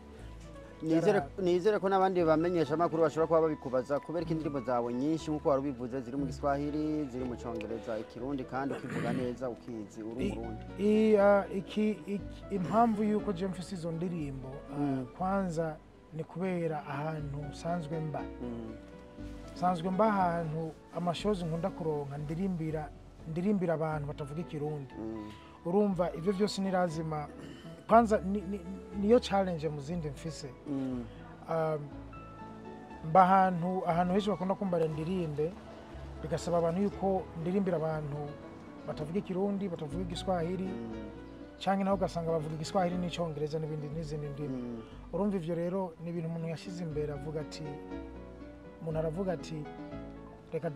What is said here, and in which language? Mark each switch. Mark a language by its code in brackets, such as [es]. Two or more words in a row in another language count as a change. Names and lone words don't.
[rn] nizere ko n'abandi bamenyesha amakuru bashobora kuba babikubaza kubera ko indirimbo zawe nyinshi nk'uko wari ubivuze ziri mu Giswahili ziri mu Congereza ikirundi kandi ukivuga neza ukizi uri Umurundi impamvu yuko je mfise izo ndirimbo kwanza ni kubera ahantu sanzwe mba ahantu amashozi nkunda kuronka ndirimbira abantu batavuga ikirundi urumva ivyo vyose ni [sw] lazima kwanza [rn] niyo challenge mu zindi mfise mba ahantu henshi bakunda kumbarira ndirimbe bigasaba abantu yuko ndirimbira abantu batavuga ikirundi batavuga igiswahili canke naho ugasanga bavuga igiswahili n'icongereza n'izindi ndimi urumva ivyo rero ni ibintu umuntu yashize imbere umuntu aravuga ati reka